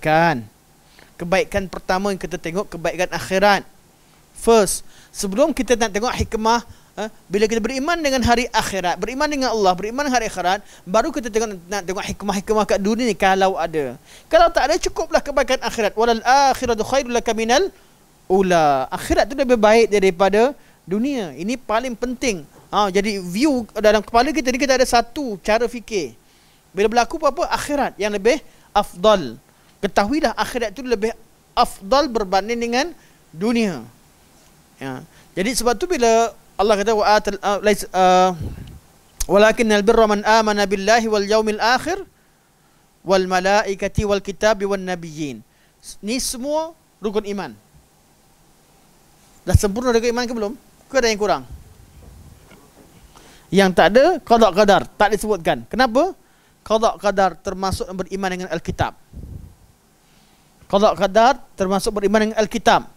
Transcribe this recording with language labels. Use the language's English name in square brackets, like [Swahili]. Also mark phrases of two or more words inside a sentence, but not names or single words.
[Malay] Kebaikan pertama yang kita tengok, kebaikan akhirat. first. Sebelum kita nak tengok hikmah, bila kita beriman dengan hari akhirat, beriman dengan Allah, beriman dengan hari akhirat, baru kita nak tengok hikmah-hikmah kat dunia ni kalau ada. Kalau tak ada, cukuplah kebaikan akhirat. [Arabic] وللآخرة خير لك من الأولى. [Malay] Akhirat tu lebih baik daripada dunia. Ini paling penting. Jadi view dalam kepala kita ni, kita ada satu cara fikir. Bila berlaku apa-apa, akhirat yang lebih afdal. Ketahuilah akhirat tu lebih afdal berbanding dengan dunia. Jadi sebab tu bila Allah kata [Arabic] ولكن البر من آمن بالله واليوم الآخر والملائكة والكتاب والنبيين. [Malay] Ni semua rukun iman. Dah sempurna rukun iman ke belum? Ke ada yang kurang? Yang tak ada qada qadar, tak disebutkan. Kenapa? Qada qadar termasuk beriman dengan Alkitab. Qada qadar termasuk beriman dengan Alkitab.